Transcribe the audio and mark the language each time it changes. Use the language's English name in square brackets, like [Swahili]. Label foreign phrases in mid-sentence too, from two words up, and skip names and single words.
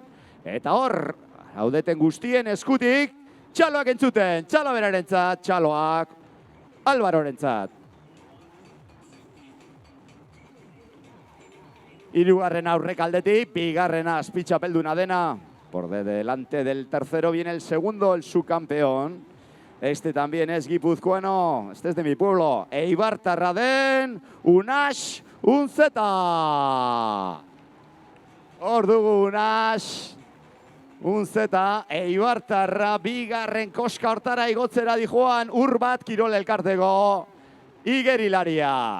[Basque] Eta hor, haudeten guztien eskutik, Txaloak entzuten, Txalo berarentzat, Txaloak Álvarorentzat. Hirugarren aurrekaldetik, bigarrena Azpitxapelduna dena. [Spanish] Por delante del tercero viene el segundo, el subcampeón. Este también es guipuzcoano, este es de mi pueblo. [Basque] Eibartarra den, Unax Unzeta. Hor dugu Unax Unzeta, Eibartarra bigarren koska hortara igotzera dijoan, Urbat Kirol elkarteko igerilaria.